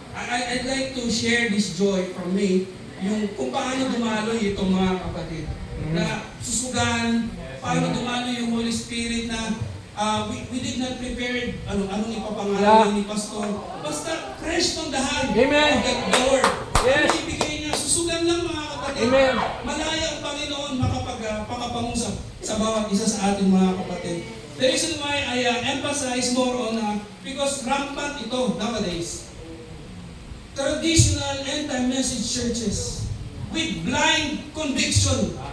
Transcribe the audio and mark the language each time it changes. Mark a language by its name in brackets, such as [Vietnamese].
[English] I'd like to share this joy from me, [Filipino] yung kung paano dumalo itong mga kapatid. Na susugan, paano dumalo yung Holy Spirit na [English] we did not prepare [Filipino] anong ipapangalan ni Pastor. [English] Basta fresh from the hand Amen. of the Lord. Yes. [Filipino] Ang ibigay niya, susugan lang, mga kapatid. [English] Amen. [Filipino] Malaya ang Panginoon makapangusap sa bawat isa sa ating mga kapatid. [English] The reason why I emphasize more on because rampant ito nowadays. Traditional anti-message churches with blind conviction.